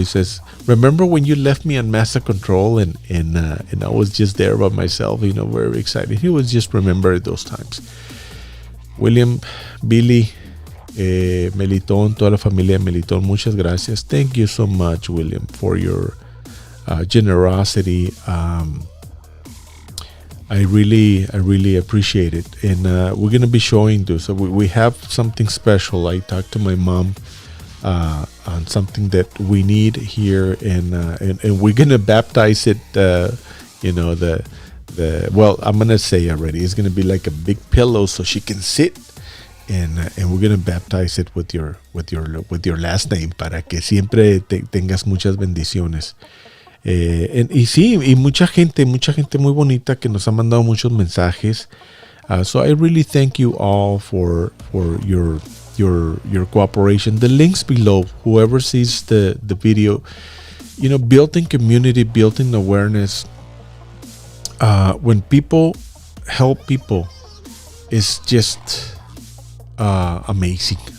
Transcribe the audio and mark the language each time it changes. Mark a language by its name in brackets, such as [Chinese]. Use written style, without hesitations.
[English] He says, remember when you left me on master control and I was just there by myself, you know, very excited. He was just remembered those times. [Spanish] William, Billy, Melitón, toda la familia de Melitón, muchas gracias. [English] Thank you so much, William, for your generosity. I really appreciate it, and we're gonna be showing this. So we have something special. I talked to my mom on something that we need here, and we're gonna baptize it. You know, well, I'm gonna say already, it's gonna be like a big pillow so she can sit, and we're gonna baptize it with your last name [Spanish] para que siempre tengas muchas bendiciones. Y sí, y mucha gente muy bonita que nos ha mandado muchos mensajes. [English] So I really thank you all for your cooperation. The links below, whoever sees the video, you know, building community, building awareness. When people help people, it's just amazing.